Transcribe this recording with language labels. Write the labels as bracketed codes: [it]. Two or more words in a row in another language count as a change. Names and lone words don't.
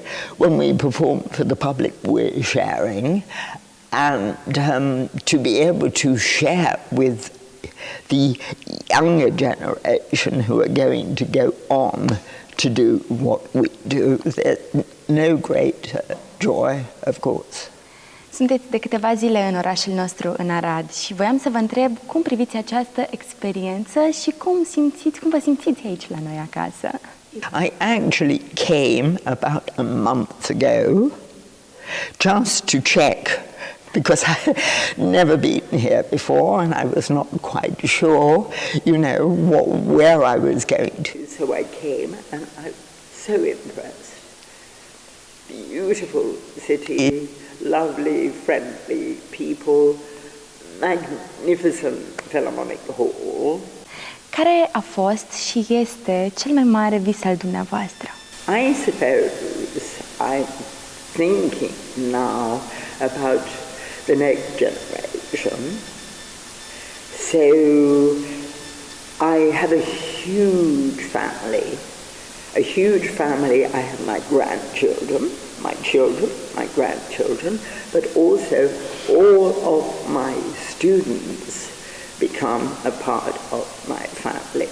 [en] When we perform for the public, we're sharing. And to be able to share with the younger generation who are going to go on to do what we do, there's no greater joy, of course. [ro] Sunteți de câteva zile în orașul nostru, în Arad, și voiam să vă întreb cum priviți această experiență și cum vă simțiți aici la noi acasă? [en] I actually came about a month ago just to check because I had never been here before and I was not quite sure, where I was going to. So I came and I was so impressed. Beautiful city, lovely, friendly people, magnificent Philharmonic Hall. [ro] Care a fost și este cel mai mare vis al dumneavoastră? [en] I suppose I'm thinking now about the next generation. So I have a huge family. I have my grandchildren, my children, my grandchildren, but also all of my students become a part of my family.